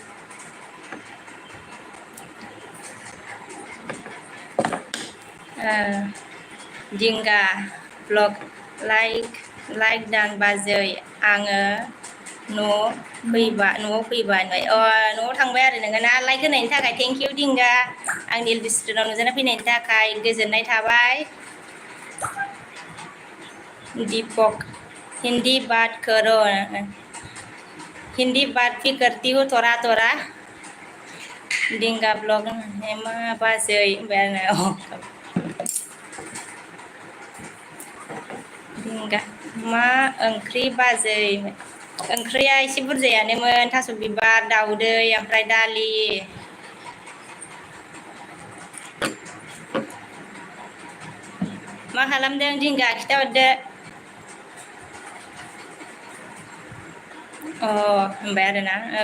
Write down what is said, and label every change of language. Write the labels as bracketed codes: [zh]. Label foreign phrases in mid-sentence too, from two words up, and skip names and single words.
[brx] दिंगा ब्लग लाइक दान बाजै आङो न'आव फैबाय न'आव थांबाय आरो नोङो ना लाइक होनायनि थाखाय [en] thank you [brx] दिंगा आंनि एलबि स्टुडिअ'आव नुजाना फैनायनि थाखाय गोजोननाय थाबाय दीपक [hi] हिंदी बात करो हिंदी बात भी करती हूँ थोड़ा थोड़ा [brx] दिंगा ब्लग मा बाजै दिंगा मा ओंख्रि बाजै ओंख्रिया एसे बुरजायानोमोन थास' बिबार दाउदै ओमफ्राय दालि मा खालामदों दिंगा खिथाहरदो होनबाय आरोना